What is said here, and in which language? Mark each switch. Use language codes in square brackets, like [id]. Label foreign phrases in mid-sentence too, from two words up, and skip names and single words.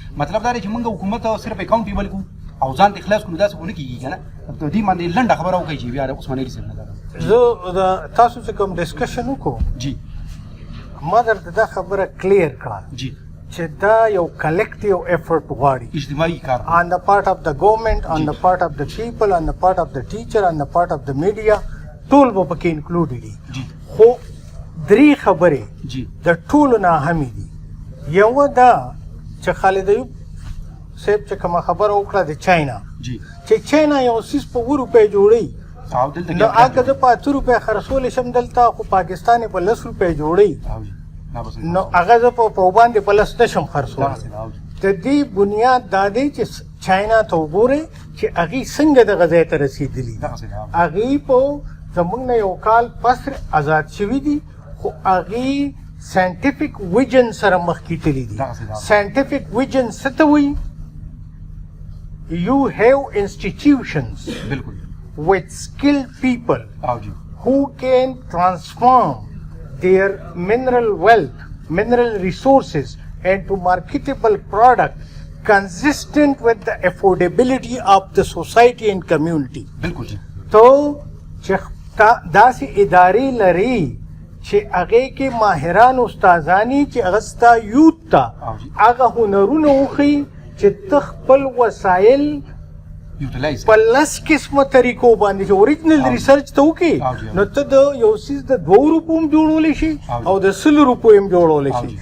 [ps] مطلب دا دی چې موږ حکومت صرف اکاونټیبل کړو او ځان ته خلاص کړو، داسې خو نه کېږي که نه. د دې باندې لنډه خبره وکړئ چې بیا د عثمان علي صاحب نه زه د تاسو چې کوم ډسکشن وکړو جی ما درته دا خبره کلیر کړه جی چې دا یو [en] collective effort [ps] غواړي، اجتماعي کار [en] on the part of the government, on the part of the people, on the part of the teacher, on the part of the media، [ps] ټول به پکې انکلوډ دي. خو درې خبرې د ټولو نه اهمې دي. یوه دا چې خالد ایوب صاحب چې کومه خبره وکړه د چاینا، چې چاینا یو څیز په 2 روپۍ جوړوي، نو هغه زه په 8 روپۍ خرڅولی شم دلته، خو پاکستان یې په 10 روپۍ جوړوي، نو هغه زه په باندې په 10 نشم خرڅولی. د دې بنیاد دا دی چې چاینا ته وګورئ چې هغې څنګه دغه ځای ته رسېدلي دي. هغې په زموږ نه یو کال پس آزاد شوي دي، خو هغې [en] scientific vision [ps] سره مخکې تللي دي. [en] scientific vision [ps] څه ته وایي؟ [en] You have institutions with skilled people who can transform their mineral wealth, mineral resources into marketable product consistent with the affordability of the society and community. [ps] تو چې داسې ادارې لري چې هغې کې ماهران استادانی چې هغه ستا یوت ته هغه هنرونه وښیي چې ته خپل وسایل په 10 قسمه طریقو باندې چې [en] original research [ps] ته وکړي، نو ته د یو څیز د 2 روپو هم جوړولی شي او د 100 روپو هم جوړولی شي.